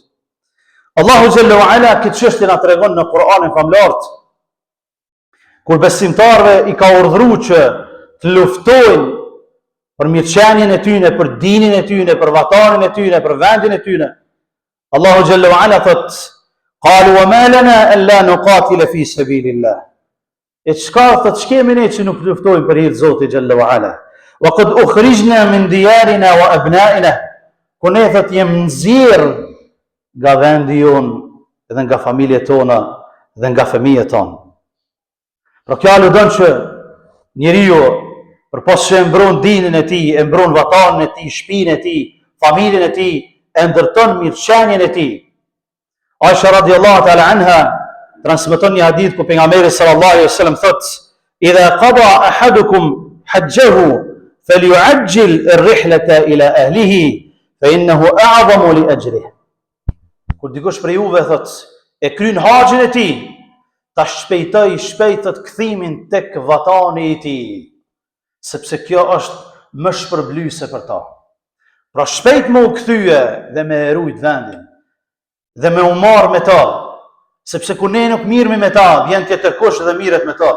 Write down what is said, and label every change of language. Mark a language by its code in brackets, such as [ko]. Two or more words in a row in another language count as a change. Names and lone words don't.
[sq] Allahu [ar] جل وعلا [sq] këtë çështje na tregon në Kur'anin famlart, kur besimtarëve I ka urdhëruar që të luftojnë për mirëqenien e tyre, për dinin e tyre, për vatanin e tyre, për vendin e tyre. [ar] Allahu جل وعلا thot: "قالوا وما لنا ألا نقاتل في سبيل الله." [sq] E çka thot, ç'kemi ne që nuk luftojmë për hir të Zotit [ar] جل وعلا? وقد أخرجنا من ديارنا وأبنائنا, [sq] ku ne thot jem nxjerr nga vendi jon dhe nga familjet tona dhe nga fëmijët tonë. Pra kjo aludon që njeriu përpos që e mbron dinin e tij, e mbron vatanin e tij, shtëpinë e tij, familjen e tij, e ndërton mirëqenien e tij. Aisha [ar] رضي الله تعالى عنها [sq] transmeton një hadith ku pejgamberi [ar] صلى الله عليه وسلم [sq] thot: [ar] "إذا قضى أحدكم حجه فليعجل الرحلة إلى أهله فإنه أعظم لأجره." [sq] Kur dikush prej juve thot e kryen haxhin e tij, ta shpejtoj shpejtët kthimin tek vatani I tij, sepse kjo është më shpërblyese për ta. Pra shpejt më u kthye dhe me rujt vendin dhe me u marr me ta, sepse kur ne nuk mirëmi me ta, vjen tjetër kush dhe mirët me ta.